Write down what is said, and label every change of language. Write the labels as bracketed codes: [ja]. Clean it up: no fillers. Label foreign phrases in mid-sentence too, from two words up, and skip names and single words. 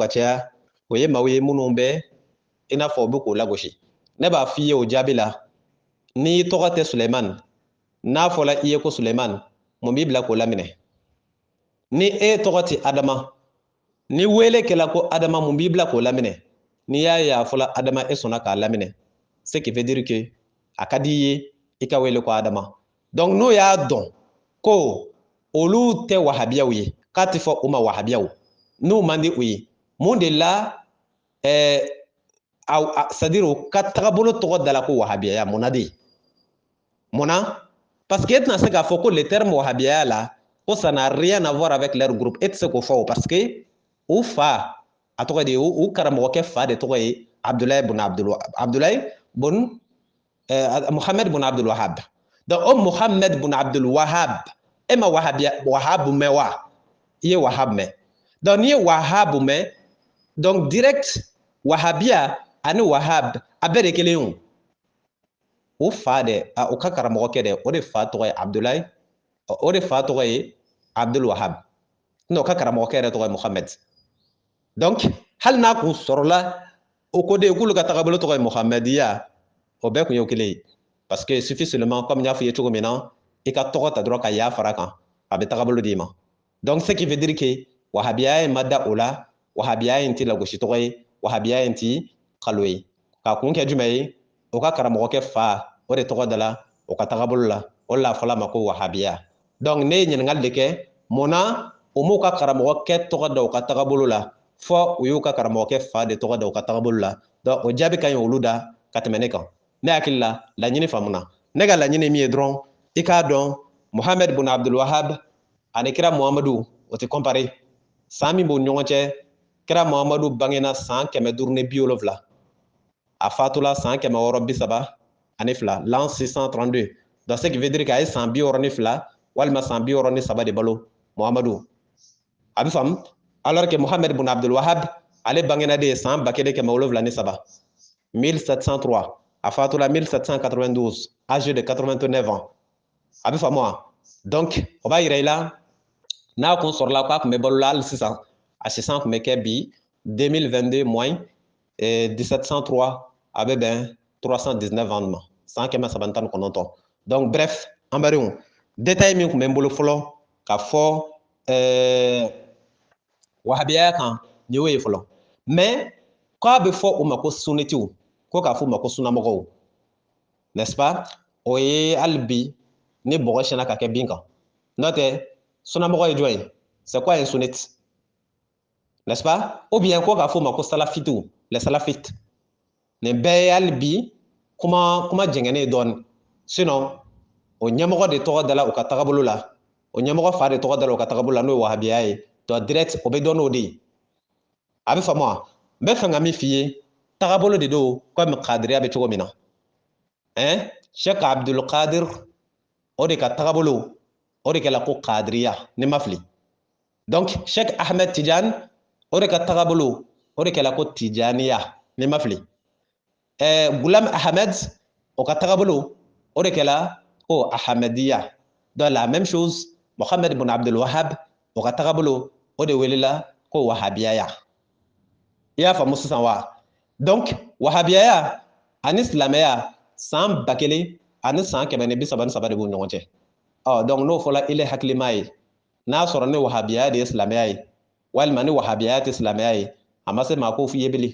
[bm] caya o ye maaw ye minnu bɛ i n'a fɔ u bɛ k'o lagosi ne b'a f'i ye o jaabi la n'i tɔgɔ tɛ Suleiman n'a fɔla i ye ko Suleiman mun b'i bila k'o laminɛ ni e tɔgɔ tɛ Adama ni wele kɛla ko Adama mun b'i bila k'o laminɛ n'i y'a ye a fɔla Adama e sɔnna k'a laminɛ [fr] ce qui veut dire que [bm] a ka di i ye i ka wele ko Adama donc n'o y'a dɔn ko olu tɛ wahabiyaw ye k'a tɛ fɔ u ma wahabiyaw n'u man di u ye mun de la [fr] c'est-à-dire [bm] u ka tagabolo tɔgɔ dala ko wahabiyaya mun na de mun na [fr] parce que [bm] e tɛna se k'a fɔ ko [fr] le terme [bm] wahabiyaya la ko [fr] ça n'a rien à voir avec leur groupe [bm] e tɛ se k'o fɔ o [fr] parce que [bm] u fa a tɔgɔ de u karamɔgɔkɛ fa de tɔgɔ ye Abdulaye bun Mohamed bin Abdul Wahab donc o Mohamed bin Abdul Wahab e ma Wahab mɛn wa i ye Wahab mɛn donc n'i ye Wahab mɛn donc direct wahabiya ani Wahab a bɛɛ de kelen ye o fa dɛ o ka karamɔgɔkɛ dɛ o de fa tɔgɔ ye Abdulaye o de fa tɔgɔ ye Abdul Wahab n'o ka karamɔgɔkɛ yɛrɛ tɔgɔ ye Mohamed donc hali n'a kun sɔrɔla o ko de k'olu ka tagabolo tɔgɔ ye Mohamediya o bɛɛ kun ye kelen ye [fr] parce que il suffit seulement comme [bm] n y'a f'i ye cogo min na i ka tɔgɔ ta dɔrɔn ka ya fara kan a bɛ tagabolo d'i ma donc [fr] ce qui veut dire que [bm] wahabiya in ma da o la wahabiya in tɛ lagosi tɔgɔ ye wahabiya in tɛ kalo ye k'a kun kɛ jumɛn ye o ka karamɔgɔkɛ fa o de tɔgɔ dala o ka tagabolo la o de la a fɔla a ma ko wahabiya donc ne ye ɲininkali de kɛ mun na o m'u ka karamɔgɔkɛ tɔgɔ da o ka tagabolo la fɔ u y'u ka karamɔgɔkɛ fa de tɔgɔ da o ka tagabolo la donc o jaabi ka ɲi olu da ka tɛmɛ ne kan ne hakili la laɲini faamuna ne ka laɲini min ye dɔrɔn i k'a dɔn Mohamed bin Abdul Wahab ani kira Muhamadu o tɛ compare san min b'o ɲɔgɔn cɛ kira Muhamadu bangena san 570 a fatula san 632 l'an 632 donc [fr] ce qui veut dire que [bm] a ye san 62 walima san 63 de balo Muhamadu a bɛ faamu [fr] alors que [bm] Mohamed bin Abdul Wahab ale bangena de ye san 1773 1703 a fatula 1792 [fr] âgé de 89 ans [bm] a bɛ faamu wa donc o b'a yira i la n'a kun sɔrɔla k'a kun bɛ balo la hali sisan a sisan kun bɛ kɛ bi 2022 moins 1703 a bɛ bɛn 319 ans ma san 319 donc bref an badenw détail min kun bɛ n bolo fɔlɔ ka fɔ wahabiyaya kan nin y'o ye fɔlɔ mais k'a bɛ fɔ o ma ko sunnitiw ko k'a fɔ o ma ko sunnamɔgɔw [fr] n'est-ce pas [bm] o ye hali bi ni bɔgɔ siyɛnna ka kɛ bin kan n'o tɛ sunnamɔgɔ ye jɔn ye [fr] c'est quoi un sunnite n'est-ce pas ou bien [bm] ko k'a fɔ o ma ko salafitiw [fr] les salafites [bm] nin bɛɛ ye hali bi kuma jɛngɛnen ye dɔɔni sinon o ɲɛmɔgɔ de tɔgɔ dala o ka tagabolo la o ɲɛmɔgɔ fa de tɔgɔ dala o ka tagabolo la n'o ye wahabiya ye donc direct o bɛ dɔn n'o de ye a bɛ faamu wa n bɛ fɛ ka min f'i ye tagabolo de don comme kadiriya bɛ cogo min na Sheikh Abdul Qadir o de ka tagabolo o de kɛla ko kadiriya ni ma fili donc Sheikh Ahmed Tidiane o de ka tagabolo o de kɛla ko tijaniya ni ma fili Gulam Ahmed o ka tagabolo o de kɛla ko Ahmadiya donc [fr] la même chose [bm] Mohamed bin Abdul Wahab o ka tagabolo o de welela ko wahabiyaya i y'a faamu sisan wa donc wahabiyaya ani silamɛya san 1000 ani san 133 de b'u ɲɔgɔn cɛ. Donc n'o fɔla ile hakilima ye n'a sɔrɔ ni wahabiya de ye silamɛya ye walima ni wahabiya tɛ silamɛya ye a ma se maa ko f'i ye bilen.